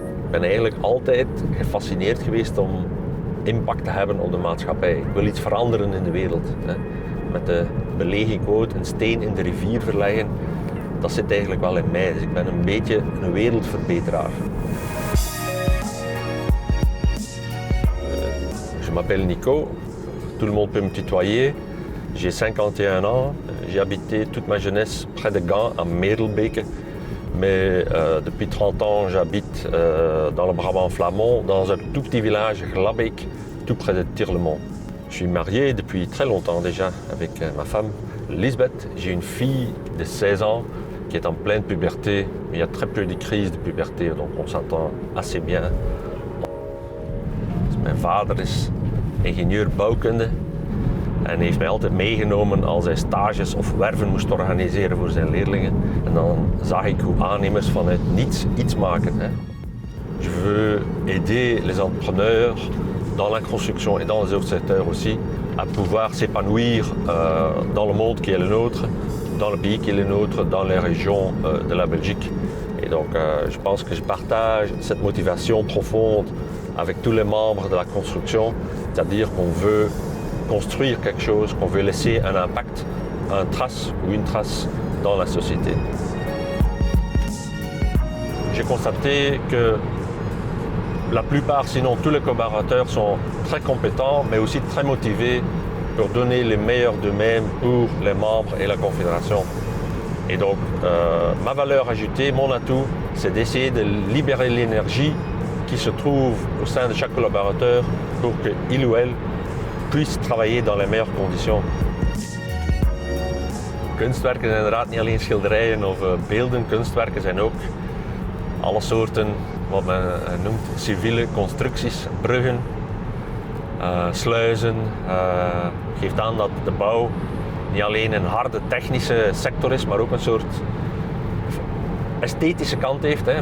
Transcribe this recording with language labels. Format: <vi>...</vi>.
<nl>ben eigenlijk altijd gefascineerd geweest om impact te hebben op de maatschappij. Ik wil iets veranderen in de wereld. Hè. Met de belegingquote een steen in de rivier verleggen, dat zit eigenlijk wel in mij. Dus ik ben een beetje een wereldverbeteraar.</nl> <fr>Je m'appelle Nico, tout le monde peut me tutoyer. J'ai 51 ans, j'ai habité toute ma jeunesse près de Gand, à Merelbeke. Mais depuis 30 ans, j'habite dans le Brabant flamand, dans un tout petit village, Glabbeek, tout près de Tirlemont. Je suis marié depuis très longtemps déjà avec ma femme, Lisbeth. J'ai une fille de 16 ans qui est en pleine puberté. Il y a très peu de crises de puberté, donc on s'entend assez bien.</fr> <nl>Mijn vader is ingenieur bouwkunde en heeft mij altijd meegenomen als hij stages of werven moest organiseren voor zijn leerlingen. En dan zag ik hoe aannemers vanuit niets iets maken. Hè.</nl> <fr>Je veux aider les entrepreneurs dans la construction et dans les autres secteurs aussi à pouvoir s'épanouir dans le monde qui est le nôtre, dans le pays qui est le nôtre, dans les régions de la Belgique. Et donc je pense que je partage cette motivation profonde avec tous les membres de la construction, c'est-à-dire qu'on veut construire quelque chose, qu'on veut laisser un impact, une trace dans la société. J'ai constaté que la plupart, sinon tous les collaborateurs sont très compétents, mais aussi très motivés pour donner le meilleur d'eux-mêmes pour les membres et la Confédération. Et donc, ma valeur ajoutée, mon atout, c'est d'essayer de libérer l'énergie qui se trouve au sein de chaque collaborateur pour qu'il ou elle puisse travailler dans les meilleures conditions.</fr> <nl>Kunstwerken zijn inderdaad niet alleen schilderijen of beelden. Kunstwerken zijn ook alle soorten, wat men noemt, civiele constructies, bruggen, sluizen. Geeft aan dat de bouw niet alleen een harde technische sector is, maar ook een soort esthetische kant heeft. Hè.</nl>